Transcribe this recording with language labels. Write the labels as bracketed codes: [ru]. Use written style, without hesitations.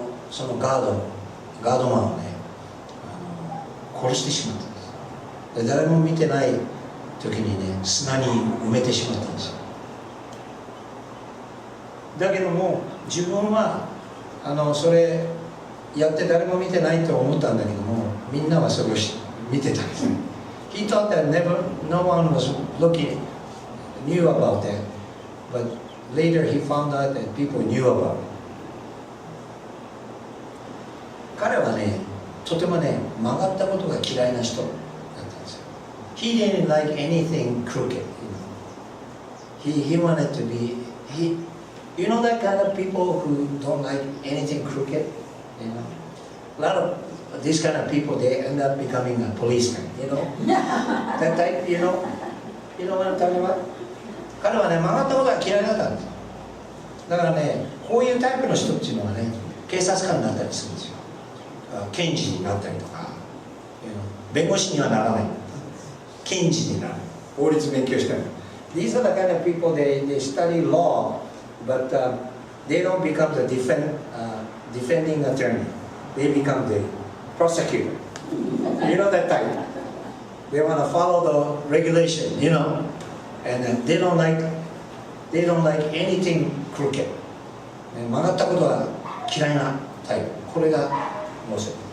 [ja] そのガードマンをね殺してしまったんです。で誰も見てない時にね砂に埋めてしまったんですよ。だけども自分はそれやって誰も見てないと思ったんだけども、みんなはそれを見てたんですね。 [en] He thought that no one was knew about that, but later he found out that people knew about it. [ja] 彼はね、とてもね、曲がったことが嫌いな人だったんですよ。 [en] He didn't like anything crooked. He wanted to be, you know that kind of people who don't like anything crooked? You know? A lot of these kind of people, they end up becoming a policeman, you know? That type, you know? You know what I'm talking about? [ja] 彼はね、曲がったことが嫌いだったんです。だからね、こういうタイプの人っていうのはね、警察官になったりするんですよ。検事になったりとか、弁護士にはならない。検事になる。法律勉強してる。 [en] These are the kind of people, they study law, but they don't become the defending attorney. They become the prosecutor. You know that type? They want to follow the regulation, you know? And they don't like anything crooked. [ja] 曲がったことは嫌いなタイプ。これがモーセ。